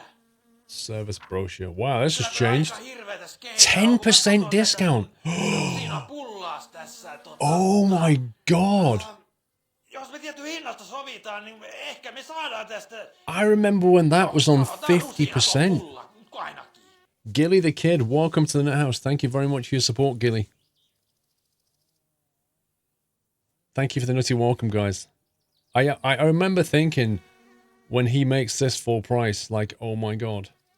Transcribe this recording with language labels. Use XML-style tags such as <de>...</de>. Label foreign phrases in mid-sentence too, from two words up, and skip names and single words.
<en>Service brochure. Wow, this has changed.</en> <fi>Aika hirveetä skeidaa.</fi> <en>10% discount.</en> <fi>Siinä pullas tässä.</fi> <en>Oh my god.</en> <fi>Jos me tietty hinnasta sovitaan, niin ehkä me saadaan tästä.</fi> <en>I remember when that was on 50%. Gilly the Kid, welcome to the Net House. Thank you very much for your support, Gilly. Thank you for the nutty welcome, guys. I remember thinking when he makes this full price, like, oh my god.</en>